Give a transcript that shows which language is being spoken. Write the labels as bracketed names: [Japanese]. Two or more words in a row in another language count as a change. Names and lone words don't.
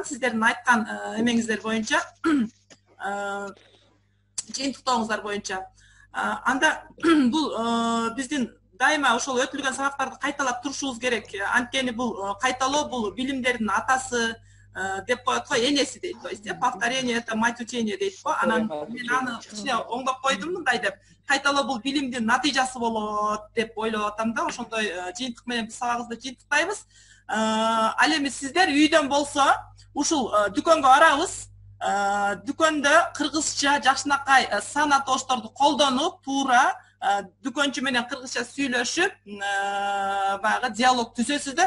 [Kyrgyz] Сиздердин айткан эмеңиздер боюнча, жыйынтыктооңуздар боюнча. Анда бул биздин дайыма ошол өтүлгөн сабактарды кайталап турушубуз керек. Анткени бул кайталоо бул билимдердин атасы деп коет го, энеси дейт, [Russian] то есть повторение это мать учения [Kyrgyz] дейт го. Анан мен аны кичине оңдоп койдум мындай деп. Кайталоо бул билимдин натыйжасы болот деп ойлоп атам да. Ошондой жыйынтык менен биз сабагыбызды жыйынтыктайбыз. Ал эми сиздер үйдөн болсо ушул дүкөнгө барабыз. Дүкөндө кыргызча жакшынакай сана тоошторду колдонуп, туура дүкөнчү менен кыргызча сүйлөшүп, баягы диалог түзөсүздөр.